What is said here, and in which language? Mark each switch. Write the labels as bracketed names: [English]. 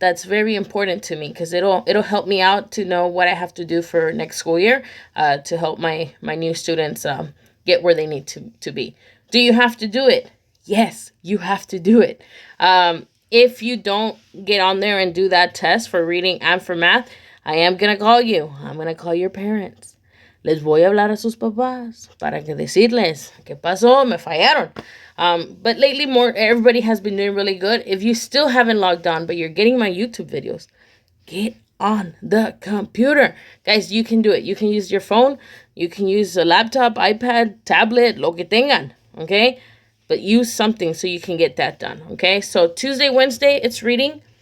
[English] That's very important to me because it'll help me out to know what I have to do for next school year to help my new students get where they need to be. Do you have to do it? Yes, you have to do it. If you don't get on there and do that test for reading and for math, I am going to call you. I'm going to call your parents. [Spanish] Les voy a hablar a sus papás para que decirles qué pasó, me fallaron. [English] But lately, everybody has been doing really good. If you still haven't logged on, but you're getting my YouTube videos, get on the computer. Guys, you can do it. You can use your phone. You can use a laptop, iPad, tablet, [Spanish] lo que tengan, [English] okay? But use something so you can get that done, okay? So Tuesday, Wednesday, it's reading.